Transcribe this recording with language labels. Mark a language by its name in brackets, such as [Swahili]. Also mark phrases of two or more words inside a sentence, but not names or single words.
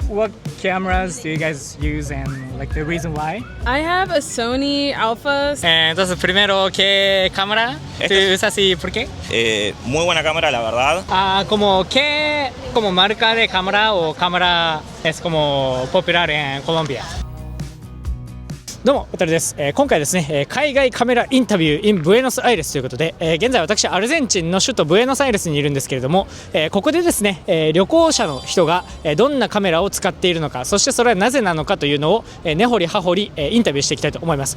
[English] what cameras do you guys use and like the reason why? I have a Sony Alpha. [Spanish] Entonces, primero, ¿qué cámara tú usas y por qué? Muy buena cámara, la verdad. ¿Qué como marca de cámara o cámara es como popular en Colombia? [Japanese] どうも、おたるです。今回ですね、海外カメラインタビュー in ブエノスアイレスということで、現在私アルゼンチンの首都ブエノスアイレスにいるんですけれども、ここでですね、旅行者の人がどんなカメラを使っているのか、そしてそれはなぜなのかというのを根掘り葉掘りインタビューしていきたいと思います。